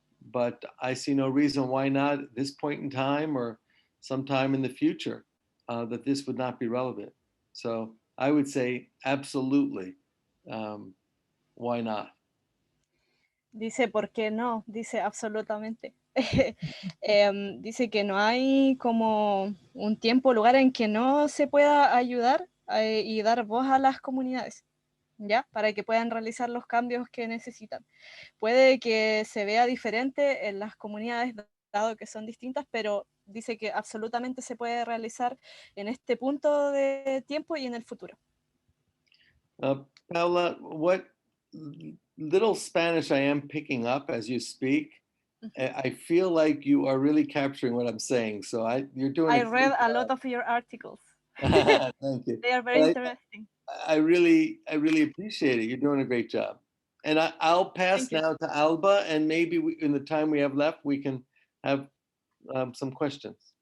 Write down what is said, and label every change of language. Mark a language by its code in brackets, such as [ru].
[en] But I see no reason why not at this point in time or sometime in the future that this would not be relevant. So I would say absolutely, why not? [es] Dice, ¿por qué no? Dice, absolutamente. Dice que no hay como un tiempo o lugar en que no se pueda ayudar y dar voz a las comunidades, ¿ya? Para que puedan realizar los cambios que necesitan. Puede que se vea diferente en las comunidades que son distintas, pero dice que absolutamente se puede realizar en este punto de tiempo y en el futuro. [en] Paula, what little Spanish I am picking up as you speak, I feel like you are really capturing what I'm saying. So you're doing. I read a lot of your articles. Thank you. They are very interesting. I really appreciate it. You're doing a great job. And I'll pass now to Alba, and maybe in the time we have left, we can have some questions.